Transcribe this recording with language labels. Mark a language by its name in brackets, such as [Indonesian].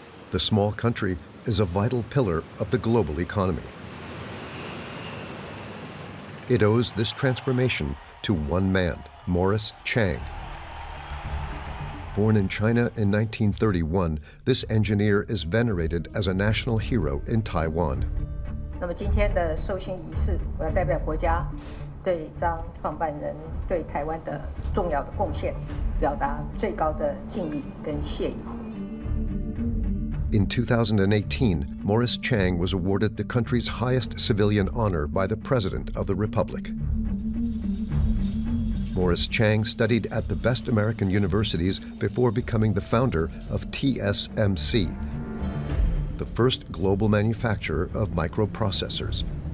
[English] The small country is a vital pillar of the global economy. It owes this transformation to one man, Morris Chang. Born in China in 1931, this engineer is venerated as a national hero in Taiwan. [Chinese] 那么今天的授勋仪式，我要代表国家对张创办人对台湾的重要的贡献表达最高的敬意跟谢意。 [English] In 2018, Morris Chang was awarded the country's highest civilian honor by the President of the Republic. Morris Chang studied at the best American universities before becoming the founder of TSMC, the first global manufacturer of microprocessors.